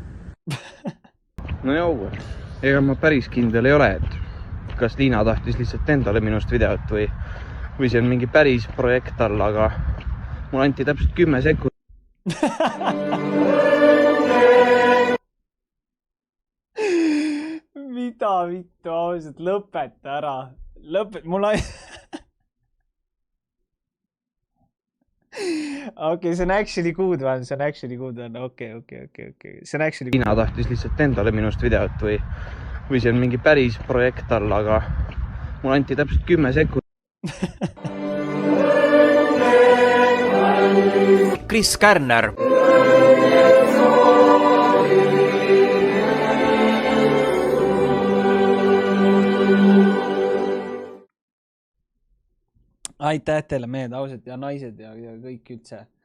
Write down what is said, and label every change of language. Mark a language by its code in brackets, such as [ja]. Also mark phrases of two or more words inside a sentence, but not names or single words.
[et] No jau, ega ma päris kindel ei ole, et kas Liina tahtis lihtsalt endale minust videot või see on mingi päris projekt all, aga mul anti täpselt 10 sekundit. Mida vittu, ausalt, lõpeta ära. Mul on... Okei, see on [en] actually good one, [et] see on [en] actually good one, [et] okei. See on [en] actually good. [et] Liina tahtis lihtsalt endale minust videot või see on mingi päris projekt all, aga mul anti täpselt 10 sekundit. Kris Kärner. Aitäh teile mehed, ausalt ja naised ja kõik üldse.